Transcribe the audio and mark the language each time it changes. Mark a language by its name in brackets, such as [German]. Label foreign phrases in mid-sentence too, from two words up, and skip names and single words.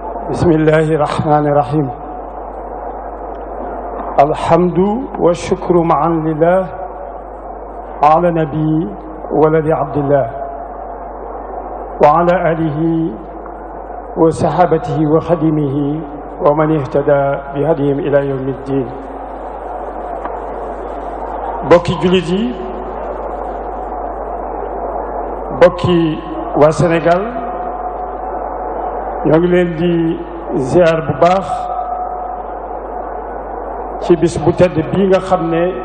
[Arabic] بسم الله الرحمن الرحيم الحمد والشكر معا لله على نبي ولد عبد الله وعلى آله وصحابته وخدمه ومن اهتدى بهديهم إلى يوم الدين. [Wolof] bokki jullit yi, bokki waa Sénégal, ñoo ngi leen di ziar bu baax ci bis bu tedd bii nga xam ne